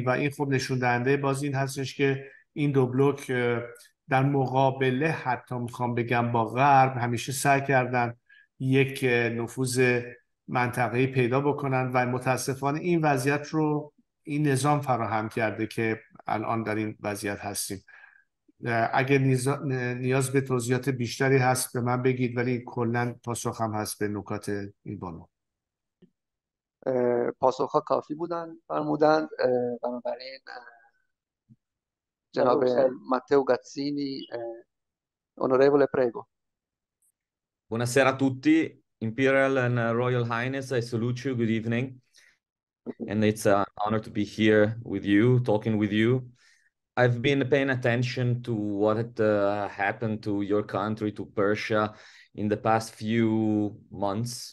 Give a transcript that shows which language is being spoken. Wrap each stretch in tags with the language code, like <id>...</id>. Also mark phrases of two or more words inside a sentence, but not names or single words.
<fa>و این خب نشون دهنده باز این هستش که این دو بلوک در مقابله، حتی میخوام بگم با غرب، همیشه سعی کردن یک نفوذ منطقه‌ای پیدا بکنن و متاسفانه این وضعیت رو این نظام فراهم کرده که الان در این وضعیت هستیم. اگه نیاز به توضیحات بیشتری هست به من بگید، ولی کلا پاسخم هست به نکات این بانو. پاسخها کافی بودن فرمودند. بنابراین جناب ماتeo Gazzini,</fa> <it>onorevole, prego. Buonasera a tutti,</it> <en>Imperial and Royal Highness, I salute you, good evening. And it's an honor to be here with you, talking with you. I've been paying attention to what had happened to your country, to Persia, in the past few months.</en>